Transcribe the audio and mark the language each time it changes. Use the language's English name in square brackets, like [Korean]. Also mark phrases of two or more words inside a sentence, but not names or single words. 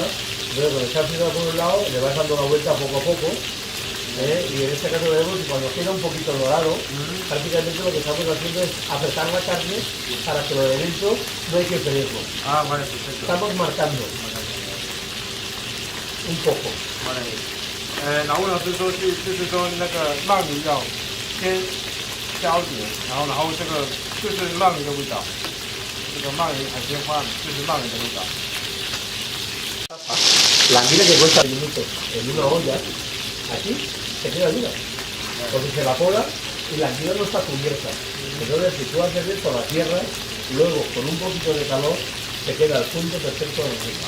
[Spanish] Entonces con esta fibra por un lado le vas dando la vuelta poco a poco, y en este caso vemos que cuando queda un poquito dorado, prácticamente lo que estamos haciendo es apretar la carne para que lo de dentro no hay que freírlo. Vale, perfecto. Estamos marcando un poco. [Chinese] 然后老师说就是说那个鳗鱼要先消解，然后这个就是鳗鱼的味道，这个鳗鱼海鲜饭就是鳗鱼的味道。 [Spanish] La anguila que cuesta minutos en una olla, aquí se queda dura, porque se evapora y la anguila no está cubierta. Entonces si tú haces esto a la tierra, luego con un poquito de calor se queda el punto perfecto de la anguila.